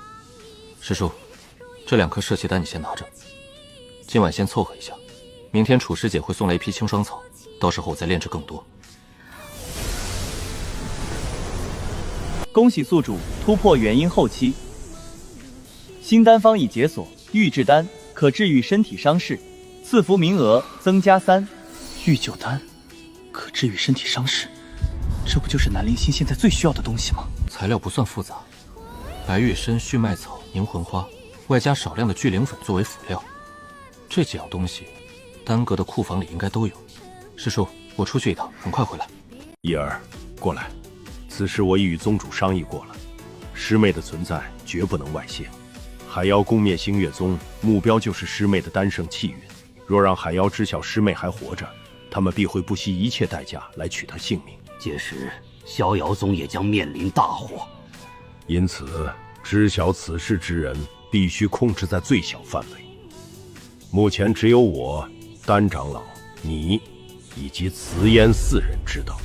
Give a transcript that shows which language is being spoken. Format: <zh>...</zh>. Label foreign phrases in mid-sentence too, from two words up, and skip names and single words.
<zh>師叔，這2顆攝氣丹你先拿着，今晚先湊合一下，明天楚師姐會送來一批清霜草，到時候我再煉製更多。恭喜宿主突破元嬰後期，新丹方已解鎖，玉質丹可治癒身體傷勢， 賜福名額增加3。御救丹可治愈身体伤势，这不就是南陵星现在最需要的东西吗？材料不算复杂，白玉参、血脉草、凝魂花，外加少量的聚灵粉作为辅料。这几样东西，丹阁的库房里应该都有。师叔，我出去一趟，很快回来。叶儿，过来。此事我已与宗主商议过了，师妹的存在绝不能外泄。海妖攻灭星月宗，目標就是師妹的丹聖氣運。若讓海妖知曉師妹還活着，他們必會不惜一切代價來取她性命。屆時，逍遙宗也將面臨大禍。因此，知曉此事之人必須控制在最小範圍。目前只有我、丹長老、你以及慈烟4人知道。</zh>